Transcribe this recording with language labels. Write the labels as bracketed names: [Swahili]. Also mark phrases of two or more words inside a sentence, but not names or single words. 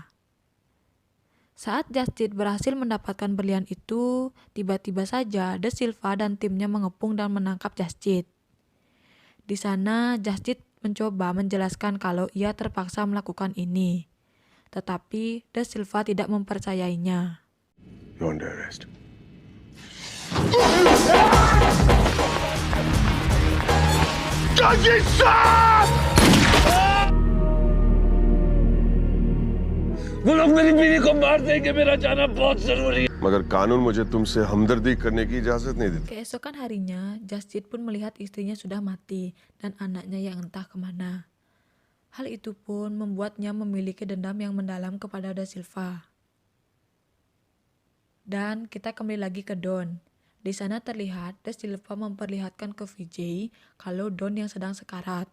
[Indonesian] Saat Jasjit berhasil mendapatkan berlian itu, tiba-tiba saja De Silva dan timnya mengepung dan menangkap Jasjit. Di sana, Jasjit mencoba menjelaskan kalau ia terpaksa melakukan ini. Tetapi De Silva tidak mempercayainya. [English] You're under arrest. Jasjit Sir! [Hindi] वो लोग मेरी बीवी को मार देंगे मेरा जाना बहुत जरूरी है मगर कानून मुझे तुमसे हमदर्दी करने की इजाजत नहीं देती. [Indonesian] Keesokan harinya, Jasjit pun melihat istrinya sudah mati dan anaknya yang entah kemana. Hal itu pun membuatnya memiliki dendam yang mendalam kepada De Silva. Dan kita kembali lagi ke Don. Di sana terlihat De Silva memperlihatkan ke Vijay kalau Don yang sedang sekarat.